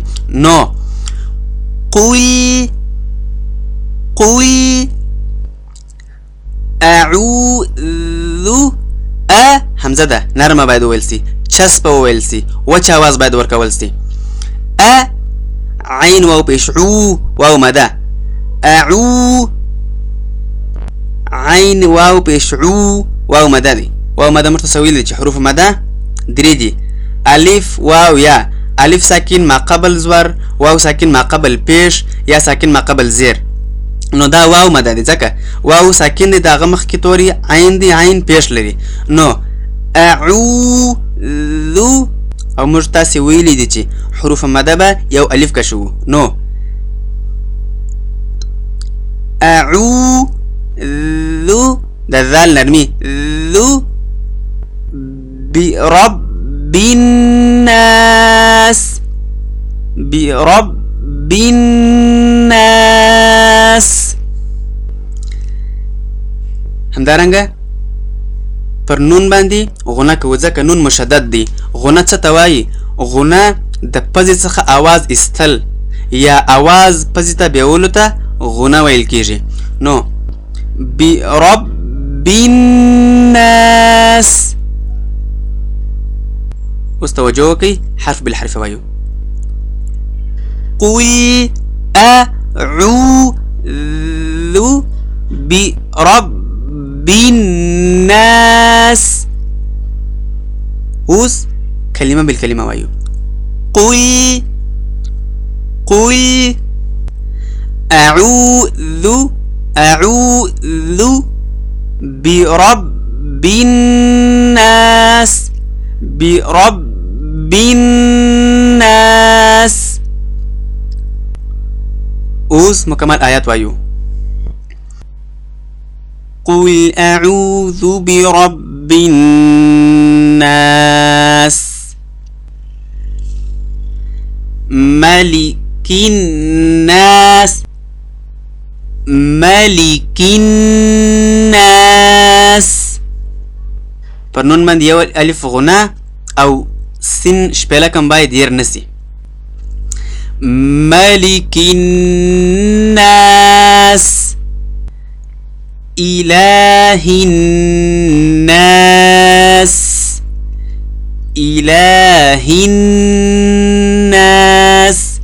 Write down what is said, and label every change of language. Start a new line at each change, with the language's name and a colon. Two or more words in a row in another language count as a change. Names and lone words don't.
Pashto: نو
Arabic: قل اعوذ
Pashto: همزه ده نرمه باید وویل سي، چسب وویل سي، وچ آواز باید ورکول سي. عین واو پیش عو واو مده. اعو عین واو پیش عو واو مده دی. واو مده متساوی دي چې حروف مده درې دي. الف واو یا الف ساکن ما قبل زور، واو ساکن ما قبل پیش، یا ساکن ما قبل زیر. نو دا واو مده دی ځکه واو ساکن دی، داغه مخ کې توري عین دی، عین پیش لري. نو اعوذ او موږ تاسې ویلي دي چې حروف مده به یو الف کشو. نو اعوذ د ذال نرمي ذو
Arabic: برب الناس. برب الناس.
Pashto: همدارنګه پر نون باندې غنه کوو ځکه نون مشدد دی. غنه څه ته وایي؟ غنه د پزې څخه آواز ایستل یا آواز پزې ته بیولو ته غنه ویل کیږي.
Arabic: نو برب الناس.
Pashto: اوس توجه وکړئ، حرف بالحرف وایو.
Arabic: قل أعوذ برب الناس.
Pashto: اوس کلمه بالکلمه وایو.
Arabic: قل أعوذ برب الناس. برب الناس.
Pashto: اوس مکمل آیات وایو.
Arabic: قل أعوذ برب الناس ملك الناس. ملك الناس.
Pashto: پر نون باندې یو الف غنه او سین شپېله کم باید ډېر نسی.
Arabic: ملك الناس. إله الناس. إله الناس.